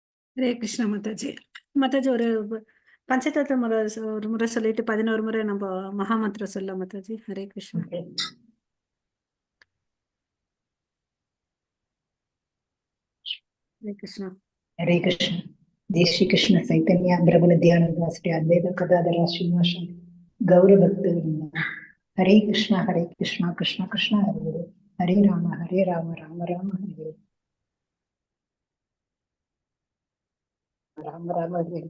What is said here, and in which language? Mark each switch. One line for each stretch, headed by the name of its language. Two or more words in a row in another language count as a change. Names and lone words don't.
Tamil: ஹரே கிருஷ்ணா மாதாஜி. மாதாஜி ஒரு பஞ்சதத்துவ முறை ஒரு முறை சொல்லிட்டு 11 முறை நம்ம மகாமந்திரம் சொல்ல மாதாஜி. ஹரே கிருஷ்ணா. Okay. ஹரே கிருஷ்ணா. Hare Krishna.
Sanskrit: Jai Shri Krishna Chaitanya Prabhu Nityananda Sri Advaita Gadadhara Srivasadi Gaura Bhakta Vrinda. Hare Krishna Krishna Krishna Hare Hare Hare Rama Rama Rama Hare Hare Rama Rama Hare Hare.